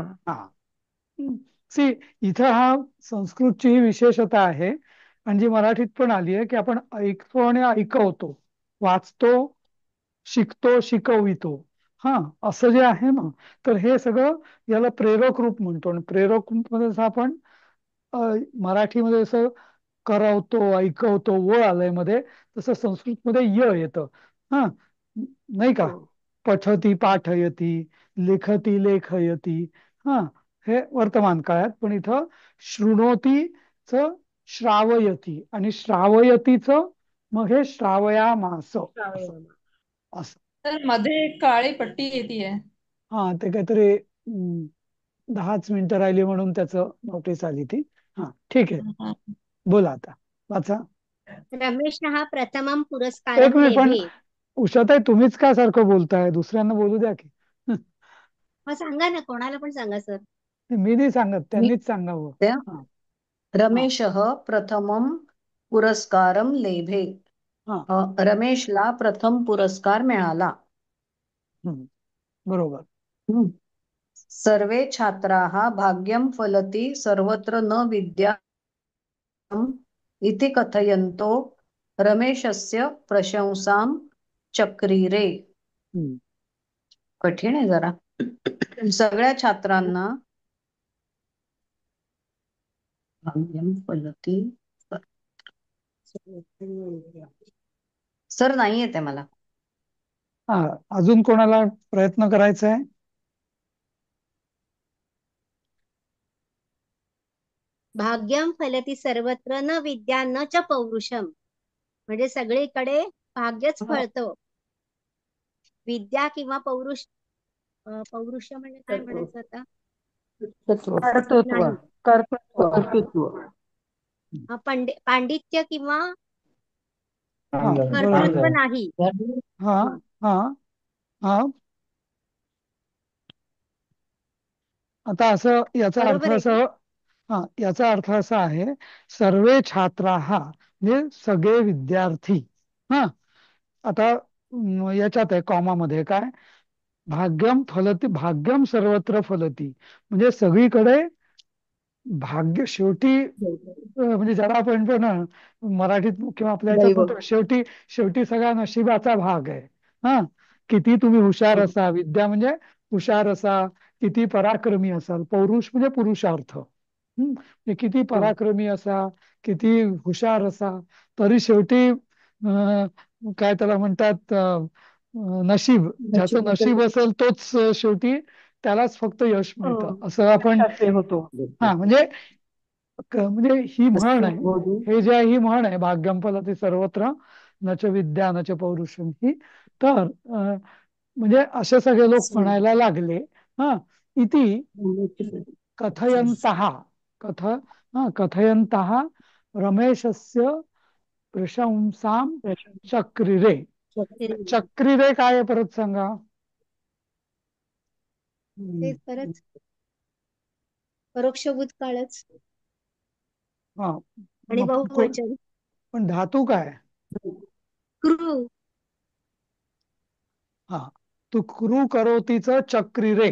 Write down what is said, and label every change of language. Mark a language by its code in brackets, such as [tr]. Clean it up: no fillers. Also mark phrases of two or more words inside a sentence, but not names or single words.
[mr] हा, सी, इथं हा संस्कृतची ही विशेषता आहे आणि जी मराठीत पण आली आहे की आपण ऐकतो आणि ऐकवतो, वाचतो, शिकतो, शिकवितो. हा असं जे आहे ना, तर हे सगळं याला प्रेरक रूप म्हणतो. आणि प्रेरक रूप मध्ये जसं आपण अ, मराठीमध्ये जसं करवतो, ऐकवतो, व आलंय मध्ये, तसं संस्कृत मध्ये य येतं. हा, नाही का? हो [sa] पठती पाठयती, लिखती लेखयती. [mr] हा, हे वर्तमान काळात. पण इथं [sa] शृणोतीच श्रावयती, [mr] आणि श्रावयतीच मग हे श्रावयामास असं. असं तर मध्ये एक काळी पट्टी येते. हा, ते काहीतरी 10च मिनिटं राहिली म्हणून त्याचं नोटीस आली ती. हा, ठीक आहे. बोला आता, वाचा. [sa] रमेशः प्रथमं एक पुरस्कारं [mr] मिनिट पण, [sa] लेभे. [mr] उषाताई तुम्हीच का सारखं बोलताय? दुसऱ्यांना बोलू द्या की. मग सांगा ना, कोणाला पण सांगा सर. मी नाही सांगत, मी त्यांनीच सांगावं. त्या हा हा [sa] रमेशः प्रथमं पुरस्कारं लेभे. [mr] हा रमेशला प्रथम पुरस्कार मिळाला. हम्म, बरोबर. हम्म. [sa] सर्वे छात्राः भाग्यं फलति सर्वत्र न विद्याम् इति कथयन्तो रमेशस्य प्रशंसां चक्रिरे. [mr] हम्म. कठीण आहे जरा. सगळ्या छात्रांना [sa] भाग्यं फलति. [mr] सर नाही येते मला. हा, अजून कोणाला प्रयत्न करायचा आहे? [sa] भाग्यं फलति सर्वत्र न विद्या न च पौरुषम. [mr] म्हणजे सगळीकडे भाग्यच फळतं, विद्या किंवा पौरुष. पौरुष म्हणजे काय म्हणायचं आता? कर्तृत्व. कर्तृत्व. नाही. कर्तृत्व. कर्तृत्व. पांडित्य किंवा हा, कर्तृत्व बरोबर. नाही. हा हा हा आता असं, याचा अर्थ बरोबर आहे का? असं, हा, याचा अर्थ असा आहे, [sa] सर्वे छात्राः [mr] म्हणजे सगळे विद्यार्थी. हा, आता याच्यात आहे कॉमामध्ये काय, [sa] भाग्यम फलती, भाग्यम सर्वत्र फलती, [mr] म्हणजे सगळीकडे भाग्य शेवटी म्हणजे ज्याला आपण पण मराठीत किंवा आपल्या ह्याच्यात दैव. म्हणतो, शेवटी शेवटी सगळा नशिबाचा भाग आहे. हा, किती तुम्ही हुशार असा, विद्या म्हणजे हुशार असा, किती पराक्रमी असाल, पौरुष म्हणजे पुरुषार्थ. म्हणजे किती पराक्रमी असा, किती हुशार असा, तरी शेवटी काय त्याला म्हणतात, नशीब, ज्याचं नशीब असेल तोच शेवटी त्यालाच फक्त यश मिळतं, असं आपण. यशस्वी होतो. हा, म्हणजे म्हणजे ही म्हण आहे, हे जे आहे, ही म्हण आहे, [sa] भाग्यम फलति सर्वत्र न च विद्या न च पौरुषम ही. [mr] तर म्हणजे असे सगळे लोक म्हणायला लागले. हा, [sa] इति कथयन्तः, कथ कथयन्तः रमेशस्य प्रशंसां चक्रिरे. [mr] चक्रिरे काय आहे परत सांगा. तेच परत परोक्ष भूतकाळच हा, आणि मग बहुवचन पण धातू काय? क्रू. हा, तू क्रू [sa] करोतीच चक्रिरे.